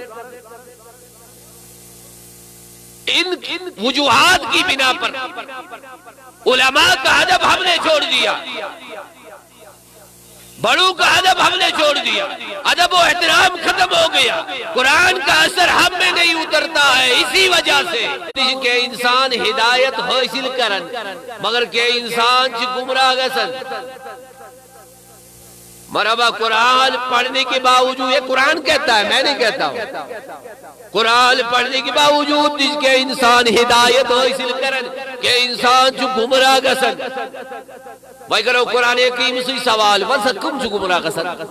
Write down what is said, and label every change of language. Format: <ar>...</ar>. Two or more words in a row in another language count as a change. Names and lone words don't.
<ur>ان وجوہات کی بنا پر علماء کا ادب ہم نے چھوڑ دیا، بڑوں کا ادب ہم نے چھوڑ دیا، ادب و احترام ختم ہو گیا. قرآن کا اثر ہم میں نہیں اترتا ہے اسی وجہ سے کہ</ur> <ks>انسان ہدایت حاصل کرن،</ks> <ur>مگر</ur> <ks>کہ انسان چھ گمراہ گسن.</ks> <ur>مرحبا قرآن پڑھنے کے باوجود، یہ قرآن کہتا ہے، میں نہیں کہتا ہوں، قرآن پڑھنے کے باوجود جس کے</ur> <ks>انسان ہدایت حاصل کرن کہ انسان جو گمراہ گسن</ks> <ur>بھائی کرو قرآن حکیم سے سوال ورسد</ur> <ks>کم جو گمراہ گسن</ks>